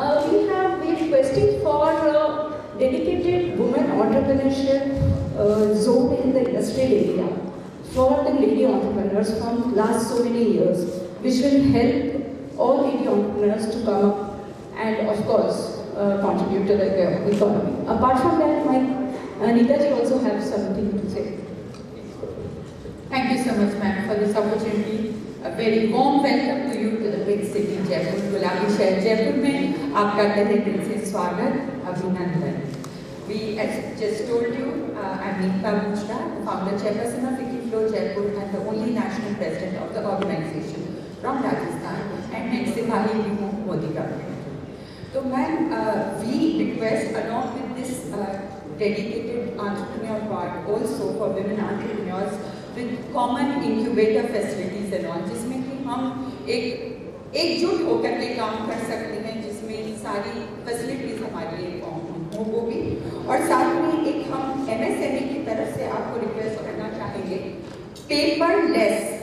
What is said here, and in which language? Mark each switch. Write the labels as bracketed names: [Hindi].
[English] We are requesting for dedicated women entrepreneurship zone in the industrial area for the lady entrepreneurs from last so many years, which will help all lady entrepreneurs to come up and of course contribute to the economy. Apart from that, my Nita ji also have something to say. Thank you so much, ma'am, for this opportunity. A very warm welcome to you to the big city, Jaipur. [Hindi] गुलाबी शहर जयपुर में आपका तहे दिल से स्वागत, अभिनंदन. [English] We, as just told you, I'm Nita Bujra, the founder chairperson of Vicky Flow Jaipur and the only national president of the organization from Rajasthan, and next Sipahi [Hindi] भी हूँ Modi [English] government. So, ma'am, we request along with this dedicated entrepreneur part also for women entrepreneurs with common incubator facilities and all, [Hindi] जिसमें कि हम एकजुट होकर के काम कर सकते हैं, जिसमें सारी फैसिलिटीज हमारे लिए हो भी, और साथ में एक हम MSME की तरफ से आपको रिक्वेस्ट करना चाहेंगे, पेपर लेस